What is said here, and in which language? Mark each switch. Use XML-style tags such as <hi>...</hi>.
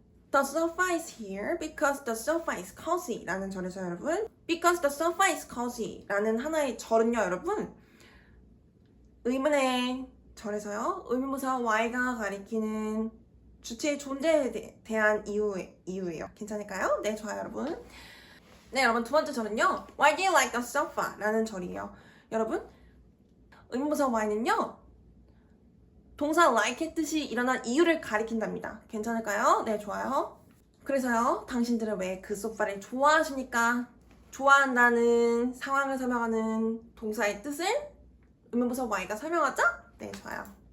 <en>The sofa is here because the sofa is cozy</en> <ko>라는 절에서 여러분</ko> <en>because the sofa is cozy</en> <ko>라는 하나의 절은요 여러분 의문의 절에서요 의문부사 why가 가리키는 주체의 존재에 대한 이유예요. 괜찮을까요? 네, 좋아요 여러분. 네, 여러분 두 번째 절은요</ko> <en>Why do you like the sofa?</en> <ko>라는 절이에요. 여러분 의문부사 why는요 동사 like의 뜻이 일어난 이유를 가리킨답니다. 괜찮을까요? 네, 좋아요. 그래서요 당신들은 왜 그 소파를 좋아하십니까? 좋아한다는 상황을 설명하는 동사의 뜻을 의문부사 why가 설명하죠? 네, 좋아요.</ko>